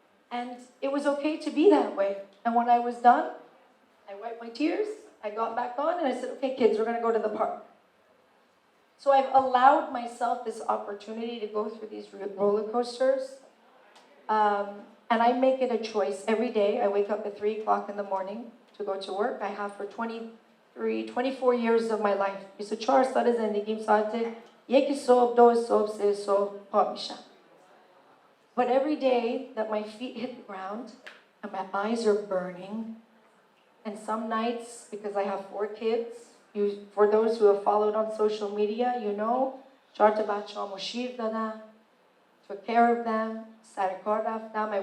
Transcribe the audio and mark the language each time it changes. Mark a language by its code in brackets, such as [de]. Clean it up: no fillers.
[en] And it was okay to be that way. And when I was done, I wiped my tears, I got back on, and I said, okay, kids, we're gonna go to the park. So I've allowed myself this opportunity to go through these roller coasters. And I make it a choice every day. I wake up at 3 o'clock in the morning to go to work. I have for 24 years of my life. [fa] 24 سال زندگیم ساعت 1 صبح 2 صبح 3 صبح پا میشم. [en] But every day that my feet hit the ground and my eyes are burning, and some nights, because I have 4 kids, for those who have followed on social media, you know, [fa] 4 تا بچه‌امو شیر دادم, [en] took care of them, [fa] سر کار رفتم.